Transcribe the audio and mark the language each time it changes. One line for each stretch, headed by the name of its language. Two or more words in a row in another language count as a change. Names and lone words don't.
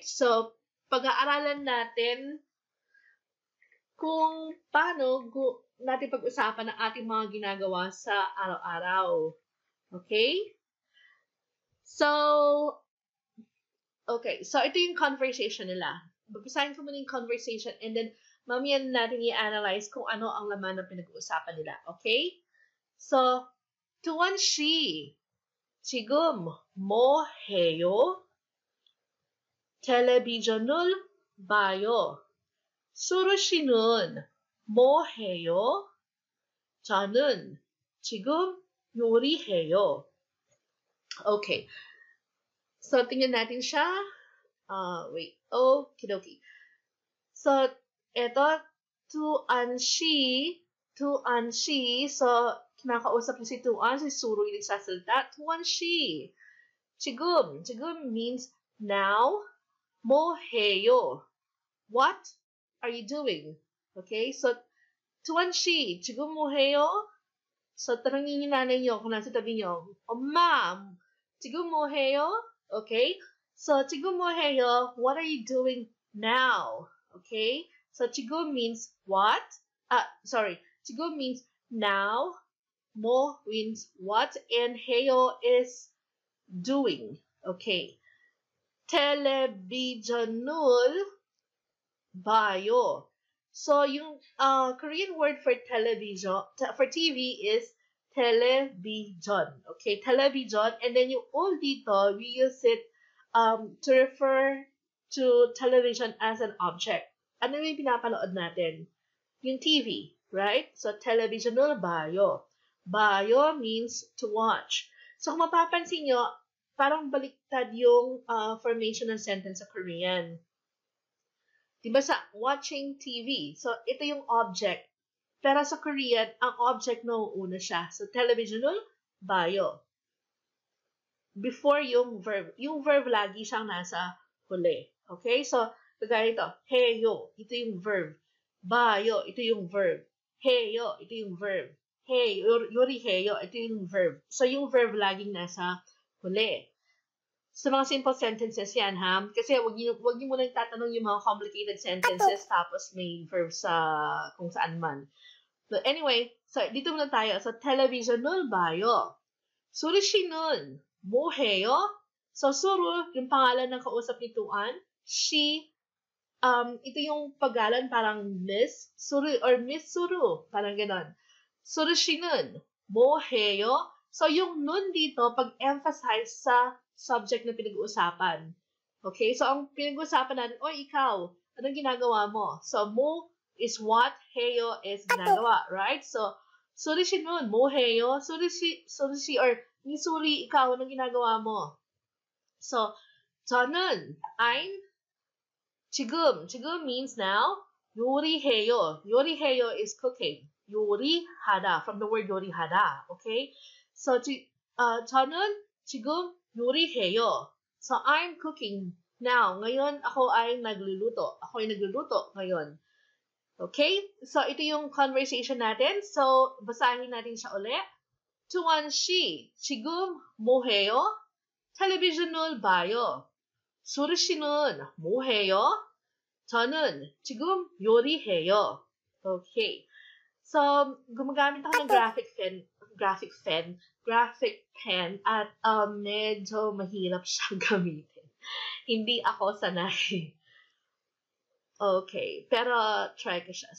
Filipino: So, pag-aaralan natin kung paano natin pag-usapan ang ating mga ginagawa sa araw-araw. Okay? So, ito yung conversation nila. Babasahin ko muna yung conversation
English: and then
Filipino: mamaya natin i-analyze kung ano ang laman ng pinag-uusapan nila. Okay? So,
Korean: Tuan 씨, 지금 뭐 해요? 텔레비전을 봐요. 수루 씨는 뭐 해요? 저는 지금 요리해요.
Filipino: Okay. So, tingnan natin siya. Wait. Okidoki. So, eto, Tuan 씨. So, kinakausap niya si Tuan. Si Suru yung nagsasalita.
English: Tuan 씨. 지금 means now.
Korean: 뭐 해요?
English: What are you doing?
Filipino: Okay, so tuwanshi,
Korean: 지금 뭐해요?
Filipino: So, tanongin yung nanay niyo kung nasa tabi niyo,
Korean: 엄마, 지금 뭐해요? Okay? So, 지금 뭐해요?
English: What are you doing now? Okay? So, 지금 means what? Sorry. 지금 means now. 뭐 means what? And 해요 is doing. Okay.
Korean: televisionul 봐요.
English: So, yung Korean word for television, for TV is television. Okay, television. And then
Filipino: yung ul dito,
English: we use it to refer to television as an object.
Filipino: Ano yung pinapanood natin? Yung TV, right? So,
Korean: televisionul 봐요.
English: 봐요 means to watch. So,
Filipino: kung mapapansin nyo, parang baliktad yung formation ng sentence sa Korean. Diba sa
English: watching TV?
Filipino: So, ito yung object. Pero sa Korean, ang object na uuna siya.
Korean: So, televisionul 봐요. Before yung verb.
Filipino: Yung verb lagi siyang nasa huli. Okay? So, kagaya ito. 해요. Ito yung verb. 봐요. Ito yung verb. 해요. Ito yung verb. Hey, 요리해요. Ito yung verb. So, yung verb laging nasa huli. So, mga
English: simple sentences
Filipino: yan, ha? Kasi wag niyo muna tatanong yung mga
English: complicated sentences
Filipino: tapos may verb sa kung saan man.
English: But anyway, so
Filipino: dito muna tayo.
Korean: So, televisionul 봐요. Suru 씨는 뭐 해요?
Filipino: So, Suru, yung pangalan ng kausap ni Tuan. She, ito yung pagalan parang Miss Suru or Miss Suru. Parang ganon.
Korean: Suru 씨는 뭐 해요?
Filipino: So, yung nun dito, pag-emphasize sa subject na pinag-uusapan. Okay? So, ang pinag-uusapan natin, ikaw, anong ginagawa mo?
English: So, mo is what, 해요 is ginagawa, right?
Filipino: So, Suri si nun,
Korean: 뭐 해요?
Filipino: Suri si, or ni Suri, ikaw, anong ginagawa mo? So,
Korean: 저는,
English: I'm, 지금 means now,
Korean: 요리해요.
English: 요리해요 is cooking. 요리하다, from the word 요리하다, okay? So,
Korean: 저는 지금 요리해요.
English: So, I'm cooking now.
Filipino: Ngayon, ako ay nagluluto. Ako ay nagluluto ngayon. Okay? So, ito yung conversation natin. So, basahin natin siya ulit.
Korean: tuwan 씨, 지금 뭐 해요? television을 봐요. 수르 씨는 뭐 해요? 저는 지금 요리해요.
Filipino: Okay. So, gumagamit ako ng
English: graphic pen
Filipino: at medyo mahirap siyang gamitin. Hindi ako sanay. Okay, pero try ko siya.